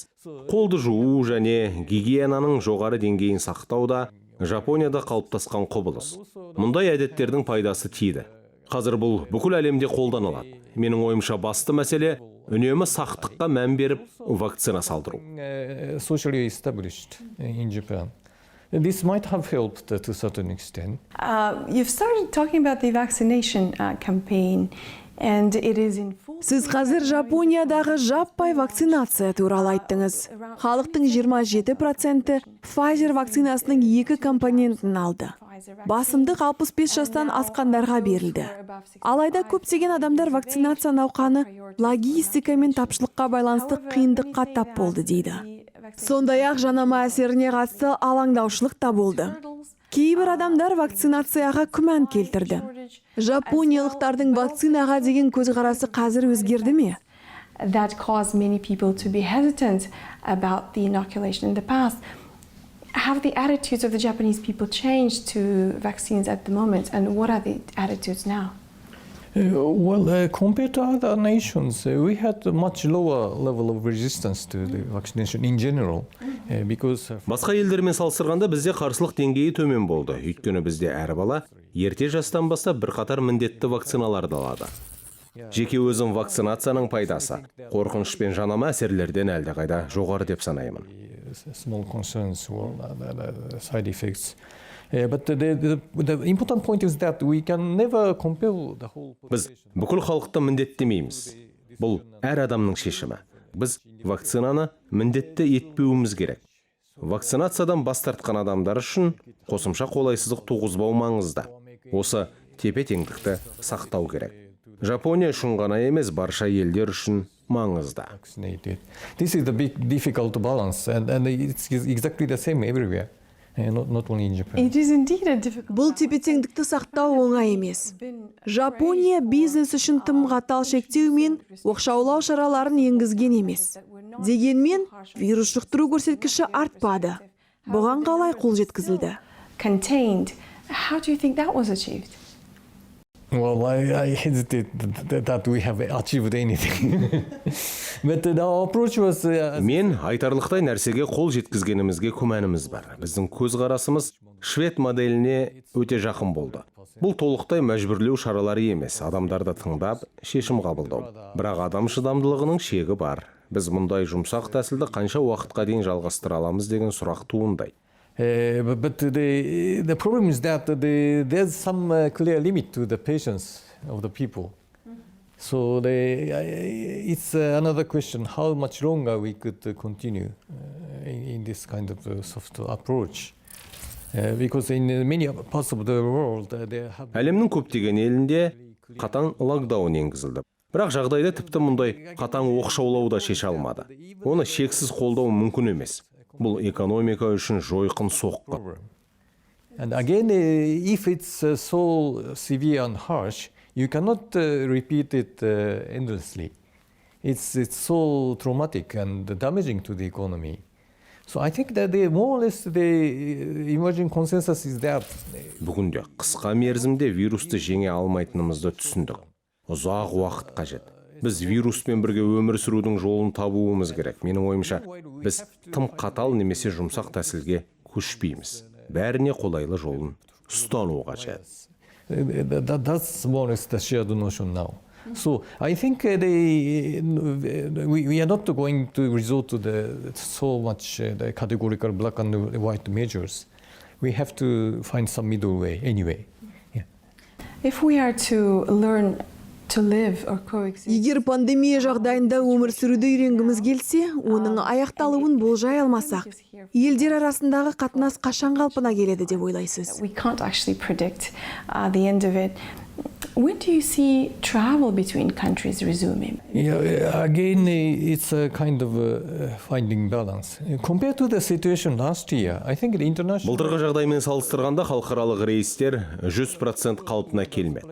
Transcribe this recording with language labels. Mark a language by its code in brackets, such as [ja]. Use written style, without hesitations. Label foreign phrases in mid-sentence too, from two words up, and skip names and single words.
[kk] Қолды жуу және гигиенаның жоғары деңгейін сақтау да Жапонияда қалыптасқан құбылыс. Мұндай әдеттердің пайдасы тиді. Қазір бұл бүкіл әлемде қолданылады. Менің ойымша басты мәселе үнемі сақтыққа мән беріп вакцина салдыру. [en] socially established in Japan. This might have helped to a certain extent. You've started talking about the vaccination campaign, and it is in full. [kk] Сіз қазір Жапониядағы жаппай вакцинация туралы айттыңыз. Халықтың 27% Pfizer вакцинасының 2 компонентін алды. Басымдық 65 жастан асқандарға берілді. Алайда көптеген адамдар вакцинация науқаны логистика мен тапшылыққа байланысты қиындыққа тап болды дейді. Сондай-ақ жанама әсеріне қатысты алаңдаушылық та болды. Кейбір адамдар вакцинацияға күмән келтірді. Жапониялықтардың вакцинаға деген көзқарасы қазір өзгерді ме? [en] That caused many people to be hesitant about the inoculation in the past. Have the attitudes of the Japanese people changed to vaccines at the moment, and what are the attitudes now? Compared to other nations, we had a much lower level of resistance to the vaccination in general, because [kk] Басқа елдермен салыстырғанда бізде қарсылық деңгейі төмен болды. Өйткені бізде әр бала ерте жастан бастап бірқатар міндетті вакциналарды алады. Жеке өзім вакцинацияның пайдасы қорқыныш пен жанама әсерлерден әлдеқайда жоғары деп санаймын. [en] small concerns or side effects. But the important point is that we can never compel the whole [kk] Біз бүкіл халықты міндеттемейміз. Бұл әр адамның шешімі. Біз вакцинаны міндетті етпеуіміз керек. Вакцинациядан бас тартқан адамдар үшін қосымша қолайсыздық туғызбау маңызды. Осы тепе-теңдікті сақтау керек. Жапония үшін ғана емес, барша елдер үшін маңызды. [en] This is the big difficult balance, and it's exactly the same everywhere, not only in Japan. It is indeed a difficult. [kk] Бұл тепе-теңдікті сақтау оңай емес. Жапония бизнес үшін тым қатал шектеу мен оқшаулау шараларын енгізген емес. Дегенмен, вирус жұқтыру көрсеткіші артпады. Бұған қалай қол жеткізілді? [en] Contained. How do you think that was achieved? Well, I hesitate that we have achieved anything. But our approach was... [kk] Мен айтарлықтай нәрсеге қол жеткізгенімізге күмәніміз бар. Біздің көзқарасымыз швед моделіне өте жақын болды. Бұл толықтай мәжбүрлеу шаралары емес, адамдарды тыңдап, шешім қабылдау. Бірақ адам шыдамдылығының шегі бар. Біз мұндай жұмсақ тәсілді қанша уақытқа дейін жалғастыра аламыз деген сұрақ туындайды. [en] But the problem is that there's some clear limit to the patience of the people. So it's another question how much longer we could continue in this kind of soft approach. Because in many parts of the world there have... [kk] Әлемнің көптеген елінде қатаң локдаун енгізілді. Бірақ жағдайда тіпті мұндай қатаң оқшаулау да шеше алмады. Оны шексіз қолдау мүмкін емес. Бұл экономика үшін жойқын соққы. [en] And again, if it's so severe and harsh, you cannot repeat it endlessly. It's so traumatic and damaging to the economy. So I think that more or less the emerging consensus is that [kk] Бүгінде қысқа мерзімде вирусты жеңе алмайтынымызды түсіндік. Ұзақ уақыт қажет. Біз вируспен бірге өмір сүрудің жолын табуымыз керек. Менің ойымша, біз тым қатал немесе жұмсақ тәсілге көшпейміз. Бәріне қолайлы жолын ұстану қажет. [en] That's more or less the shared notion now. So I think we are not going to resort to so much the categorical black and white measures. We have to find some middle way anyway. Yeah. If we are to learn to live or coexist. [kk] Егер пандемия жағдайында өмір сүруді үйренгіміз келсе, оның аяқталуын болжай алмасақ, елдер арасындағы қатынас қашан қалпына келеді деп ойлайсыз? [en] We can't actually predict the end of it. When do you see travel between countries resuming? Yeah, again, it's a kind of finding balance. Compared to the situation last year, I think the international... [kk] Былтырғы жағдаймен салыстырғанда халықаралық рейстер 100% қалпына келмеді.